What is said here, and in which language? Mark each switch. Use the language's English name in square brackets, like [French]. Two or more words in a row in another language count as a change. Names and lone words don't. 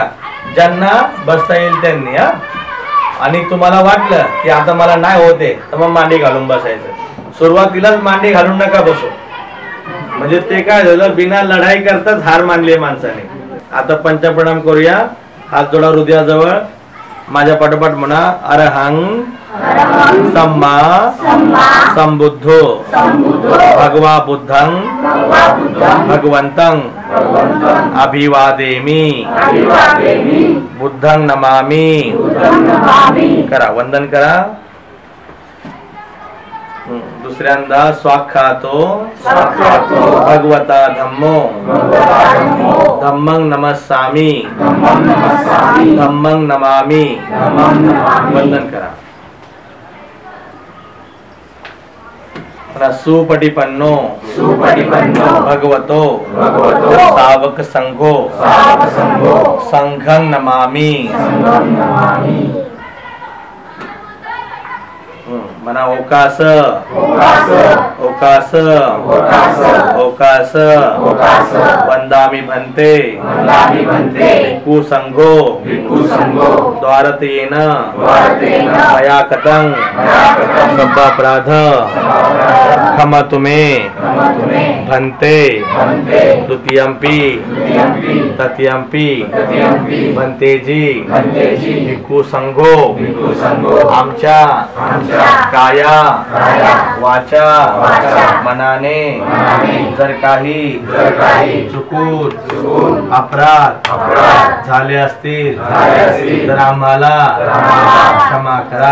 [Marathi] ज्यांना बसता येईल त्यांनी. आणि तुम्हाला वाटलं की आता मला नाही होते तर मग मांडी घालून बसायचं. सुरुवातीलाच मांडी घालून नका बसू, म्हणजे ते काय झालं, बिना लढाई करताच हार मानली माणसाने. आता पंचप्रणाम करूया. हात जोडा हृदयाजवळ. माझ्या पाठोपाठ म्हणा, [Pali] अरहं सम्मा संबुद्धो भगवा बुद्धं भगवंतं अभिवादेमि बुद्धं नमामि. [Marathi] करा, वंदन करा. [Pali] दुसऱ्यांदा स्वाख्यातो भगवता धम्मो धम्मं नमस्सामि धम्मं नमामि. [Marathi] वंदन करा. [Pali] सुपटिपन्नो भगवतो सावक संघो संघं नमामि. मना ओकास ओकास ओकास वंदामि भन्ते भिक्खु संघो द्वारतेन मया कतं सब्बापराध क्षमतु मे भन्ते द्वितीयंपि तृतीयंपि भन्तेजी भिक्खु संघो [Marathi] आमच्या काया वाचा मनाने जर काही चुकून अपराध झाले असतील तर आम्हाला क्षमा करा.